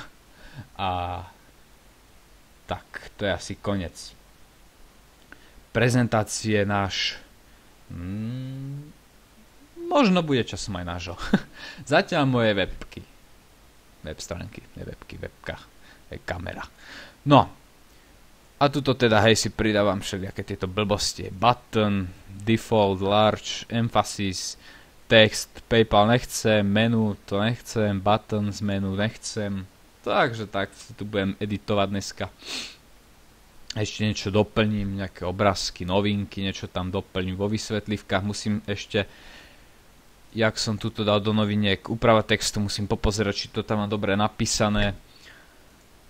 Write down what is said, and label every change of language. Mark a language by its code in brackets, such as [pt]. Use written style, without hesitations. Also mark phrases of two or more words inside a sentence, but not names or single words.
[sk] A tak, to je asi koniec prezentácie možno bude časom aj nášho. Zatiaľ moje webky. Web stránky, ne webky, webka. Kamera. No. A tuto teda, hej, si pridávam všelijaké tieto blbosti. [en] Button, default, large, emphasis, text, [sk] PayPal nechcem, menu to nechcem, buttons, menu nechcem. Takže tak tu budem editovať dneska. Ešte niečo doplním, nejaké obrázky, novinky, niečo tam doplním vo vysvetlivkách. Musím ešte, jak som tuto dal do noviniek, úprava textu, musím popozerať, či to tam mám dobre napísané.